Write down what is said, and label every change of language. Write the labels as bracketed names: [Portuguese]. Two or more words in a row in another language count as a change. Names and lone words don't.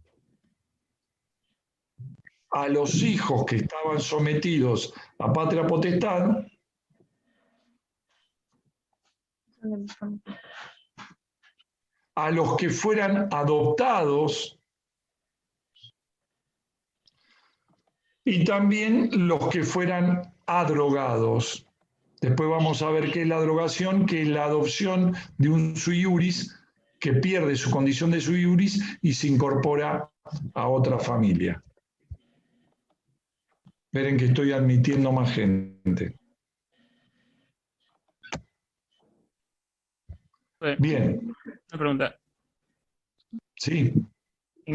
[Spanish] a los hijos que estaban sometidos a patria potestad, a los que fueran adoptados y también los que fueran adrogados. Después vamos a ver qué es la drogación, que es la adopción de un [Latin] sui iuris [Spanish] que pierde su condición de [Latin] sui iuris [Spanish] y se incorpora a otra familia. Esperen que estoy admitiendo más gente. Bien. Una pregunta. Sí. ¿Quién